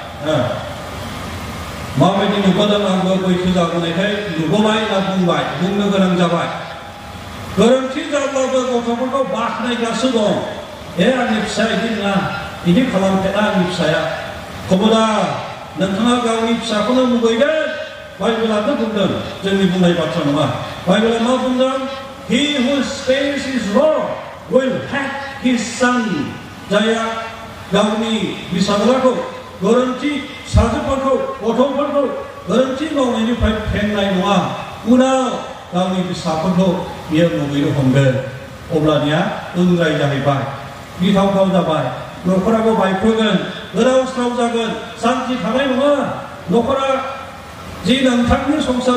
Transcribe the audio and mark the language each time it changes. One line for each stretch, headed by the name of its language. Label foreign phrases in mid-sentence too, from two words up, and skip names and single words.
Bodo: माबायदि नुबोदों आंबो बैसो जाबोनायखाय नुबोबाय होनना बुंनो गोनां जाबाय गोरोन्थि जाब्लाबो गथ'फोरखौ बाख्नायगासिनो दं आंनि फिसाया बिदि नङा बिदि खालामफेरा आंनि फिसाया खबरदार नोंथाङा गावनि फिसाखौनो मुगैगोन बाइबेलानो बुंदों जोंनि बुंनाय बाथ्रा नङा बाइबेला मा बुंदों
English: he who spares his rod will have his
Bodo: son जायहा गावनि फिसाज्लाखौ गोरोन्थि फिसाजोफोरखौ गथ'फोरखौ गोरोन्थि मावनायनिफ्राय फेंनाय नङा उनाव गावनि फिसाफोरखौ बियो मुगैनो हमगोन अब्लानिया उनराय जाहैबाय गिथावथाव जाबाय न'खराबो बायफ्रुगोन गोदाव सोराव जागोन सान्थि थानाय नङा न'खरा जि नोंथांनि संसार